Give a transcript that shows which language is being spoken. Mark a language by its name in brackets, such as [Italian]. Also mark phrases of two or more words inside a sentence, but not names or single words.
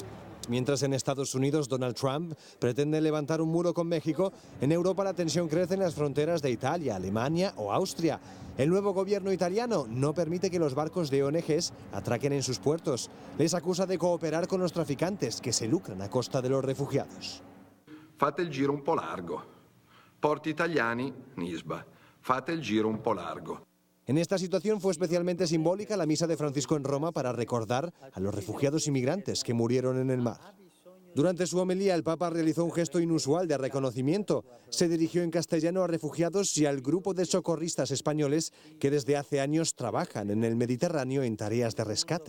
[Spanish] Mientras en Estados Unidos Donald Trump pretende levantar un muro con México, en Europa la tensión crece en las fronteras de Italia, Alemania o Austria. El nuevo gobierno italiano no permite que los barcos de ONGs atraquen en sus puertos. Les acusa de cooperar con los traficantes que se lucran a costa de los refugiados. [Italian] Fate il giro un po' largo. Porti italiani, Nisba. Fate il giro un po' largo. [Spanish] En esta situación fue especialmente simbólica la misa de Francisco en Roma para recordar a los refugiados inmigrantes que murieron en el mar. Durante su homilía, el Papa realizó un gesto inusual de reconocimiento. Se dirigió en castellano a refugiados y al grupo de socorristas españoles que desde hace años trabajan en el Mediterráneo en tareas de rescate.